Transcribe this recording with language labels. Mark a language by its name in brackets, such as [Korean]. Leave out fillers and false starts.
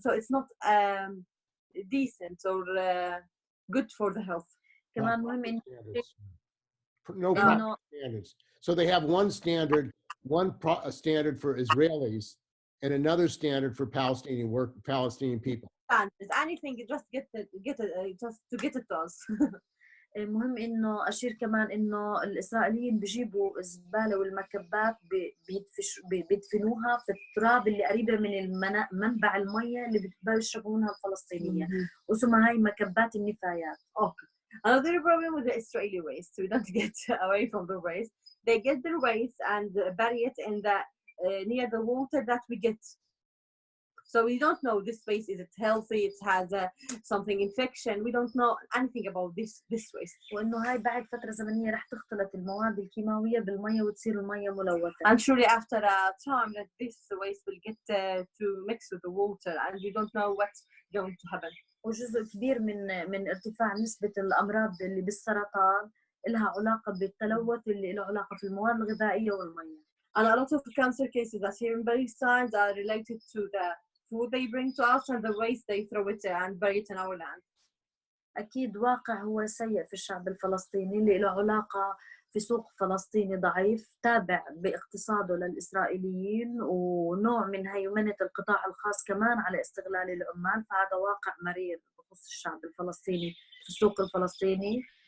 [English] So it's not decent or good for the health. [Arabic] كمان مهم [English] no proper standards. So they have one standard, standard for Israelis and another standard for Palestinian people. Anything, just get it, just to get it to us. [Arabic] مهم إنه أشير كمان إنه الإسرائيليين بيجيبوا الزبالة والمكبات بيدفنوها في التراب اللي قريبة من منبع المية اللي بيشربوا منها الفلسطينيين، واسمها هاي مكبات النفايات. [English] Okay. Another problem with the Israeli waste, we don't get away from the waste. They get the waste and bury it in the near the water that we get. So we don't know this waste, is it healthy, it has something infection, we don't know anything about this waste. [Arabic] وإنه هاي بعد فترة زمنية رح تختلط المواد الكيماوية بالمية وتصير المية ملوثة. [English] And surely after a time that this waste will get to mix with the water and we don't know what's going to happen. [Arabic] وجزء كبير من ارتفاع نسبة الأمراض اللي بالسرطان لها علاقة بالتلوث اللي له علاقة في المواد الغذائية والمية. [English] And a lot of cancer cases that here in Palestine are related to the food they bring to us and the waste they throw it and bury it in our land. [Arabic] أكيد واقع هو سيء في الشعب الفلسطيني اللي له علاقة في سوق فلسطيني ضعيف تابع باقتصاده للإسرائيليين ونوع من هيمنة القطاع الخاص كمان على استغلال العمال، فهذا واقع مرير بخصوص الشعب الفلسطيني في السوق الفلسطيني.